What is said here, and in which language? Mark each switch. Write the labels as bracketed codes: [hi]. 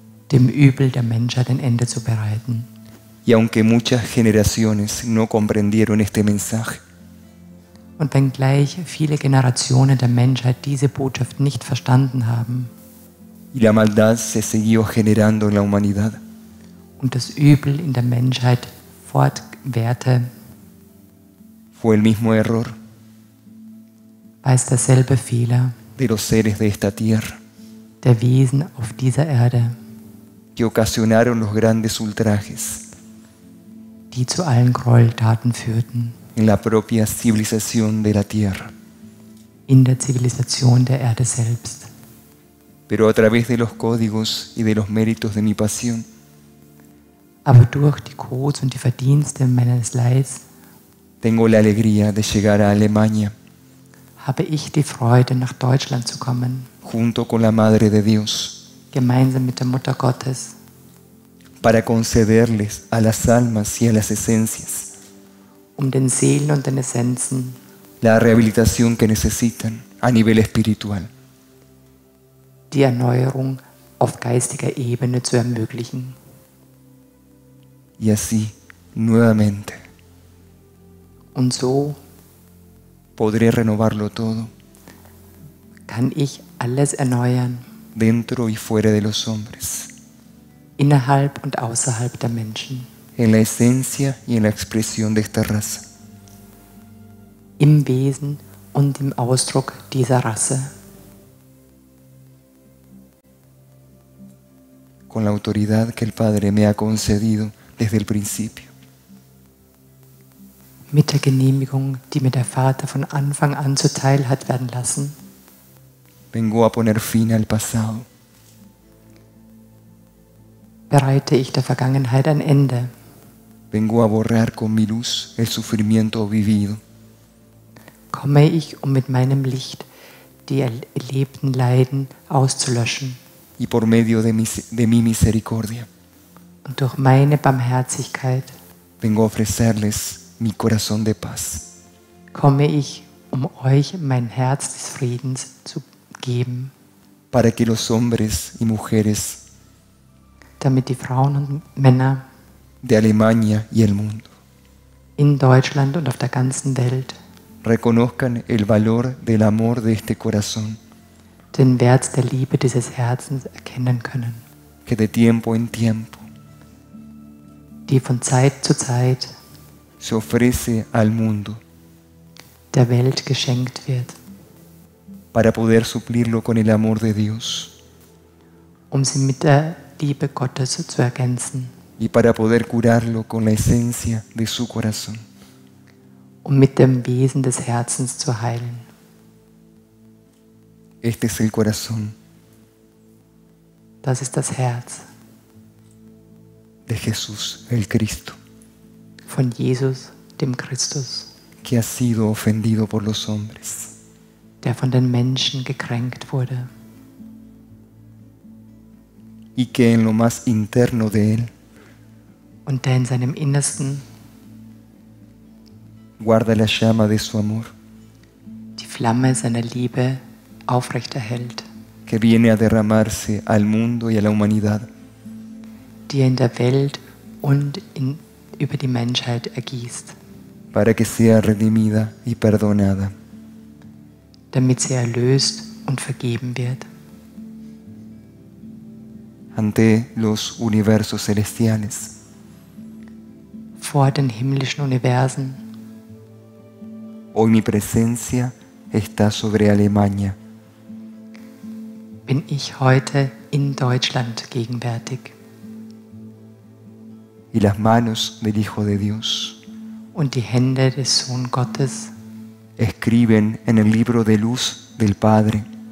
[de] dem Übel der Menschheit ein Ende zu bereiten. [es] Y aunque muchas generaciones no comprendieron este mensaje, [de] Und wenngleich viele Generationen der Menschheit diese Botschaft nicht verstanden haben [es] y la maldad se siguió generando en la humanidad, [de] und das Übel in der Menschheit fortwährte, [es] fue el mismo error [de] war es derselbe Fehler [es] de los seres de esta tierra [de] der Wesen auf dieser Erde, [es] que ocasionaron los grandes ultrajes [de] die zu allen Gräueltaten führten [es] en la propia civilización de la tierra. [de] in der Zivilisation der Erde selbst. [es] Pero a través de los códigos y de los méritos de mi pasión, [de] Aber durch die Codes und die Verdienste meines Leids [es] tengo la alegría de llegar a Alemania [de] habe ich die Freude, nach Deutschland zu kommen, [es] junto con la Madre de Dios, [de] gemeinsam mit der Mutter Gottes, [es] para concederles a las almas y a las esencias [de] den Seelen und den Essenzen [es] la rehabilitación que necesitan a nivel espiritual. [de] die Erneuerung auf geistiger Ebene zu ermöglichen. [es] Y así, nuevamente, [de] Und so [es] podré renovarlo todo, [de] kann ich alles erneuern, [es] dentro y fuera de los hombres, [de] innerhalb und außerhalb der Menschen, [es] en la esencia y en la expresión de esta raza. [de] im Wesen und im Ausdruck dieser Rasse, [es] Con la autoridad que el Padre me ha concedido desde el principio. [de] mit der Genehmigung, die mir der Vater von Anfang an zuteil hat werden lassen, [es] Vengo a poner fin al pasado, [de] bereite ich der Vergangenheit ein Ende. [es] vengo a borrar con mi luz el sufrimiento vivido [de] Komme ich, um mit meinem Licht die erlebten Leiden auszulöschen [es] y por medio de mi misericordia [de] und durch meine Barmherzigkeit [es] vengo a ofrecerles mi corazón de paz, [de] komme ich, um euch mein Herz des Friedens zu geben, [es] para que los hombres y mujeres [de] damit die Frauen und Männer [es] de Alemania y el mundo [de] in Deutschland und auf der ganzen Welt [es] reconozcan el valor del amor de este corazón, [de] den Wert der Liebe dieses Herzens erkennen können, [es] que de tiempo en tiempo [de] die von Zeit zu Zeit [es] se ofrece al mundo [de] der Welt geschenkt wird, [es] para poder suplirlo con el amor de Dios [de] um sie mit der Liebe Gottes zu ergänzen, [es] y para poder curarlo con la esencia de su corazón. [de] um mit dem Wesen des Herzens zu heilen. [es] Este es el corazón [de] Das ist das Herz [es] de Jesús, el Cristo, [de] von Jesus, dem Christus, [es] que ha sido ofendido por los hombres, [de] der von den Menschen gekränkt wurde [es] y que en lo más interno de él [de] und der in seinem Innersten [es] guarda la llama de su amor, [de] die Flamme seiner Liebe aufrechterhält, [es] que viene a derramarse al mundo y a la humanidad, [de] die in der Welt und über die Menschheit ergießt, [es] para que sea redimida y perdonada. [de] damit sie erlöst und vergeben wird. [es] Ante los universos celestiales, [de] Vor den himmlischen Universen [es] hoy mi presencia está sobre Alemania, [de] bin ich heute in Deutschland gegenwärtig [es] y las manos del Hijo de Dios [de] und die Hände des Sohn Gottes [es] escriben en el libro de luz del Padre